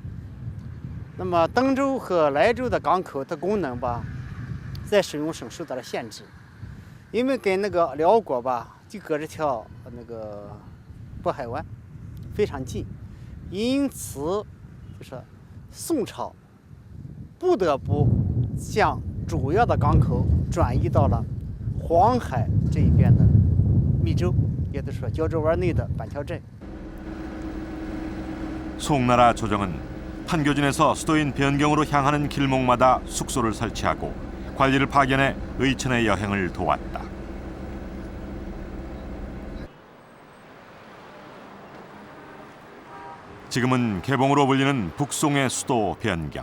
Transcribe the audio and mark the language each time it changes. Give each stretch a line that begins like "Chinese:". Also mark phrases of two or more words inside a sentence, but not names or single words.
Chinese: 那么登州和莱州的港口的功能吧，在使用上受到了限制，因为跟那个辽国吧就隔着条那个渤海湾非常近，因此就是宋朝 不得不将主要的港口转移到了黄海这一边的密州，也就是说胶州湾内的板桥镇。
Korean: 송나라 조정은 판교진에서 수도인 변경으로 향하는 길목마다 숙소를 설치하고 관리를 파견해 의천의 여행을 도왔다. 지금은 개봉으로 불리는 북송의 수도 변경.